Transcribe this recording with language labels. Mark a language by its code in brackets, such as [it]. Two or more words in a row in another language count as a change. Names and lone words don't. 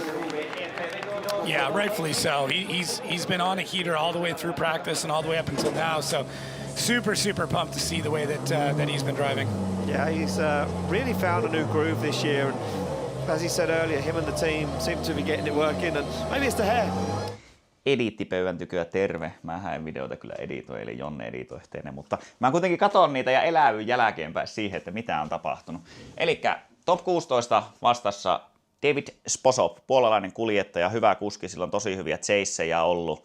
[en] Yeah, rightfully so. He's been on a heater all the way through practice and all the way up until now. So super pumped to see the way that he's been driving. Yeah, he's really found a new groove this year. And as he said earlier, him and the team seem to be getting it working. And maybe it's the hair. [fi] Ediittipöydän tyköä terve. Mä en videota kyllä editoi, eli Jonne editoi teille, mutta mä kuitenkin katon niitä ja elävyn jälkeenpäin siihen, että mitä on tapahtunut. Elikkä top 16 vastassa David Spossop, puolalainen kuljettaja, hyvä kuski, sillä on tosi hyviä chaseja ollut.